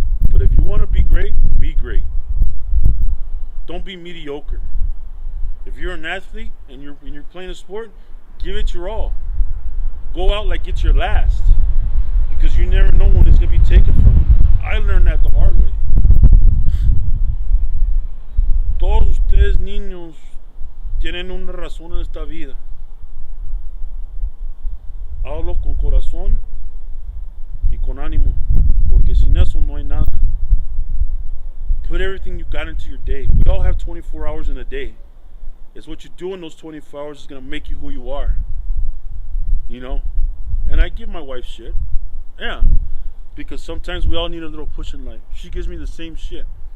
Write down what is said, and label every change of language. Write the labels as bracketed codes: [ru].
[en] But if you want to be great, be great. Don't be mediocre. If you're an athlete and you're playing a sport, give it your all. Go out like it's your last, because you never know when it's going to be taken from you. I learned that the hard way. [es] Todos ustedes niños tienen una razón en esta vida. Hablo con corazón y con ánimo, porque sin eso no hay nada. [en] Put everything you got into your day. We all have 24 hours in a day. It's what you do in those 24 hours is going to make you who you are. And I give my wife shit. Yeah. Because sometimes we all need a little push in life. She gives me the same shit.